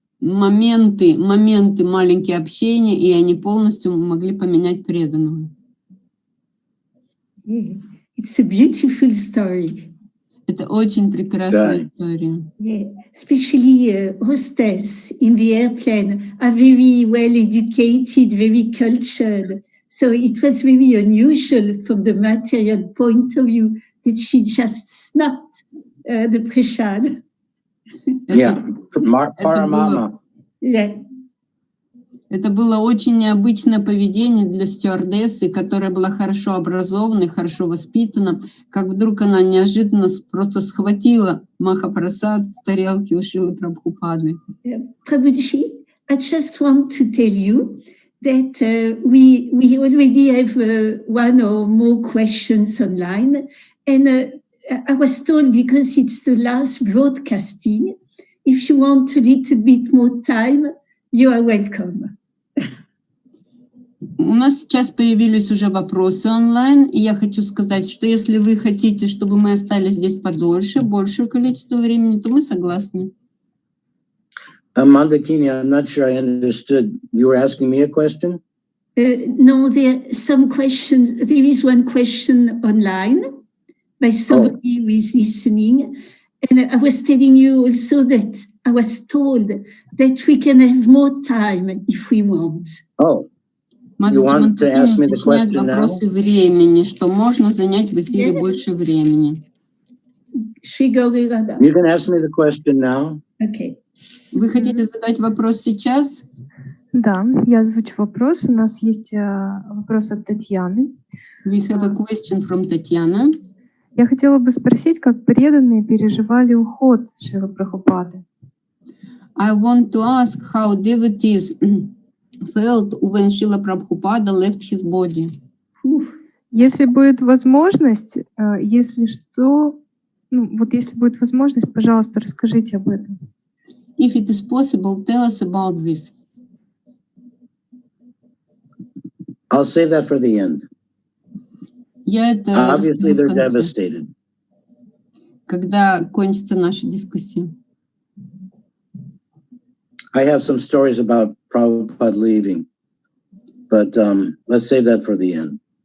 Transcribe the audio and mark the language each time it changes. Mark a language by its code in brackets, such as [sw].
[ru] моменты маленькие общения, и они полностью могли поменять преданного. [en] It's a beautiful story. [ru] Это очень прекрасная история. [en] Yeah. Especially hostess in the airplane are very well educated, very cultured. So it was very unusual from the material point of view that she just snapped the prasad. Yeah, Paramama. Yeah. [ru] Это было очень необычное поведение для стюардессы, которая была хорошо образована и хорошо воспитана, как вдруг она неожиданно просто схватила Махапрасад с тарелки у Шрилы Прабхупады. [en] Prabhuji, I just want to tell you that we already have one or more questions online. And I was told, because it's the last broadcasting, if you want a little bit more time, you are welcome. [ru] У нас сейчас появились уже вопросы онлайн, и я хочу сказать, что если вы хотите, чтобы мы остались здесь подольше, большее количество времени, то мы согласны. [en] Moндакини, I'm not sure I understood. You were asking me a question? No, there are some questions. There is one question online by somebody who is listening. And I was telling you also that I was told that we can have more time if we want. Oh. You want to ask me the question now? [ru] Времени, что можно занять в эфире больше времени. [en] You can ask me the question now. Okay. [ru] Вы хотите задать вопрос сейчас? Да, я озвучу вопрос. У нас есть вопрос от Татьяны. [en] We have a question from Татьяна. [ru] Я хотела бы спросить, как преданные переживали уход Шрилы Прабхупады. [en] I want to ask how devotees felt when Шрила Прабхупада left his body. [ru] Если будет возможность, если что, если будет возможность, пожалуйста, расскажите об этом. [en] If it is possible, tell us about this. I'll save that for the end. Obviously, they're devastated. [ru] Когда кончится наша дискуссия. [en] I have some stories about Prabhupada leaving, but let's save that for the end.